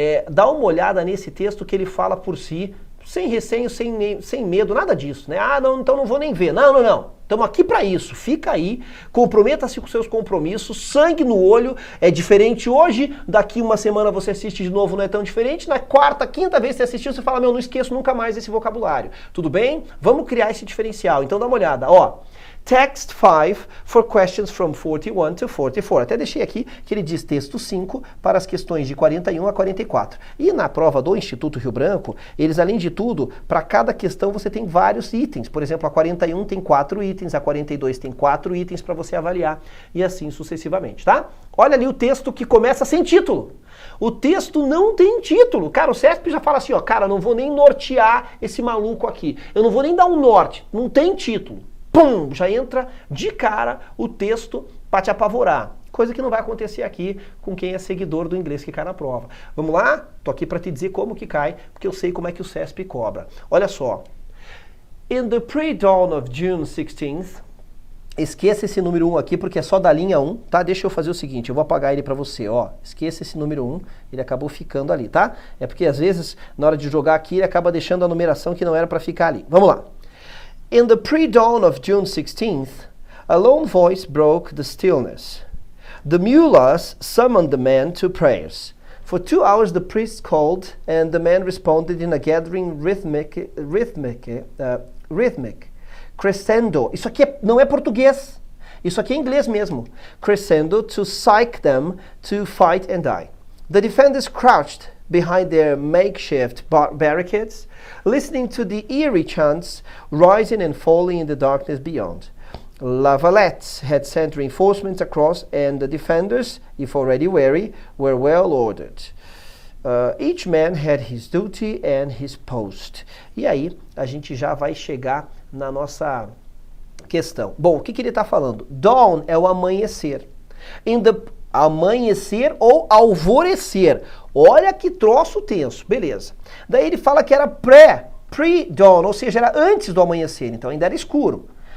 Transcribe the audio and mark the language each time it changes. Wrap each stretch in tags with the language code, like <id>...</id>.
<pt>Dá uma olhada nesse texto que ele fala por si, sem receio, sem medo, nada disso, né? Ah, não, então não vou nem ver. Não. Estamos aqui para isso. Fica aí, comprometa-se com seus compromissos, sangue no olho. É diferente hoje, daqui uma semana você assiste de novo, não é tão diferente. Na quarta, quinta vez que você assistiu, você fala, meu, não esqueço nunca mais esse vocabulário. Tudo bem? Vamos criar esse diferencial. Então dá uma olhada, ó.</pt> <en>Text 5 for questions from 41 to 44.</en> <pt>Até deixei aqui que ele diz texto 5 para as questões de 41 a 44. E na prova do Instituto Rio Branco, eles, além de tudo, para cada questão você tem vários itens. Por exemplo, a 41 tem 4 itens, a 42 tem 4 itens para você avaliar e assim sucessivamente, tá? Olha ali o texto que começa sem título. O texto não tem título. Cara, o CESP já fala assim, ó, cara, não vou nem nortear esse maluco aqui. Eu não vou nem dar um norte. Não tem título. pum, já entra de cara o texto para te apavorar. Coisa que não vai acontecer aqui com quem é seguidor do inglês que cai na prova. Vamos lá? Tô aqui para te dizer como que cai, porque eu sei como é que o CESP cobra. Olha só.</pt> <en>In the pre-dawn of June 16th,</en> <pt>esqueça esse número 1 aqui, porque é só da linha 1, tá? Deixa eu fazer o seguinte, eu vou apagar ele para você, ó. Esqueça esse número 1, ele acabou ficando ali, tá? É porque às vezes, na hora de jogar aqui, ele acaba deixando a numeração que não era para ficar ali. Vamos lá.</pt> <en>In the pre-dawn of June 16th, a lone voice broke the stillness. The mullahs summoned the men to prayers. For 2 hours the priest called, and the men responded in a gathering rhythmic crescendo.</en> <pt>Isso aqui não é português. Isso aqui é inglês mesmo.</pt> <en>Crescendo to psych them to fight and die. The defenders crouched behind their makeshift barricades, listening to the eerie chants rising and falling in the darkness beyond. La Valette had sent reinforcements across, and the defenders, if already weary, were well ordered. Each man had his duty and his post.</en> <pt>E aí, a gente já vai chegar na nossa questão. Bom, o que ele está falando? Dawn é o amanhecer. Amanhecer ou alvorecer. Olha que troço tenso. Beleza. Daí ele fala que era pre-dawn, ou seja, era antes do amanhecer, então ainda era escuro.</pt>